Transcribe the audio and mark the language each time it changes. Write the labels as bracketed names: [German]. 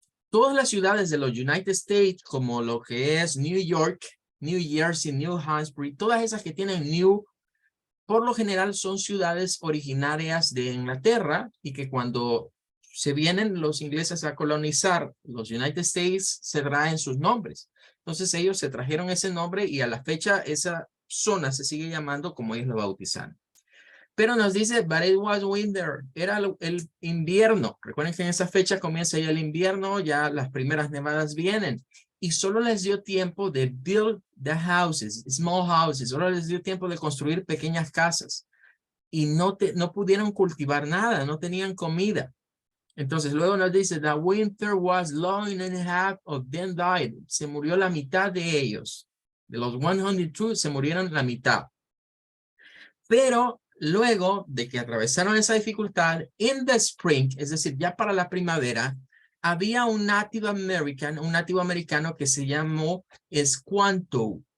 [Spanish] Todas las ciudades de los United States, como lo que es New York, New Jersey, New Hampshire, todas esas que tienen New, por lo general son ciudades originarias de Inglaterra y que cuando se vienen los ingleses a colonizar los United States se traen sus nombres. Entonces ellos se trajeron ese nombre y a la fecha esa zona se sigue llamando como ellos lo bautizaron. Pero nos dice, [English] but it was winter, [Spanish] era el invierno. Recuerden que en esa fecha comienza ya el invierno, ya las primeras nevadas vienen. Y solo les dio tiempo de [English] build the houses, small houses, [Spanish] solo les dio tiempo de construir pequeñas casas. Y no pudieron cultivar nada, no tenían comida. Entonces luego nos dice, [English] the winter was long and a half of them died. [Spanish] Se murió la mitad de ellos. De los 102 se murieron la mitad. Pero luego de que atravesaron esa dificultad, [English] in the spring, [Spanish] es decir, ya para la primavera, había un nativo americano que se llamó Squanto.